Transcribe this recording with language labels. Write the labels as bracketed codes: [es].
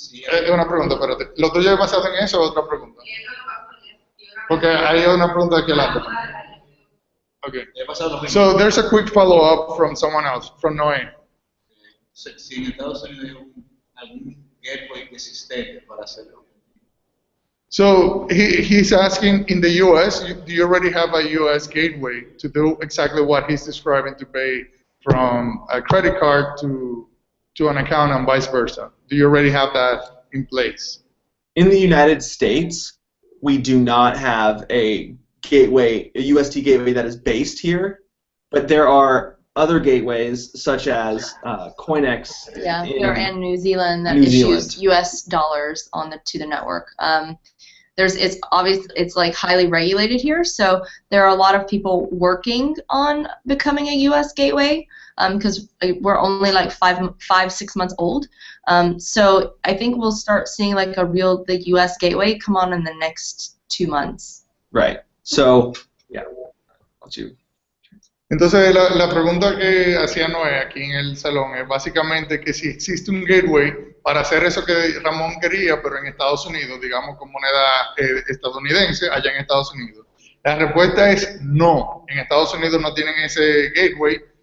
[es] Es una pregunta, espérate. ¿Lo tuyo es basado en eso o otra pregunta? Porque hay una pregunta aquí adelante. [en] Okay. So there's a quick follow-up from someone else, from Noé. [es] Si en Estados Unidos hay algún gateway existente para hacerlo. [en] So he's asking, in the U.S., do you already have a U.S. gateway to do exactly what he's describing, to pay from a credit card to an account and vice versa? Do you already have that in place? In the United States, we do not have a gateway, a UST gateway that is based here, but there are other gateways such as Coinex. Yeah, they're in New Zealand that issues U.S. dollars to the network. It's obvious, it's like highly regulated here, so there are a lot of people working on becoming a U.S. gateway because we're only like 5-6 months old. So I think we'll start seeing like the U.S. gateway come on in the next 2 months. Right. So, yeah. [es] Entonces la pregunta que hacía Noé aquí en el salón es básicamente que si existe un gateway para hacer eso que Ramón quería, pero en Estados Unidos, digamos con moneda estadounidense, allá en Estados Unidos. La respuesta es no. En Estados Unidos no tienen ese gateway.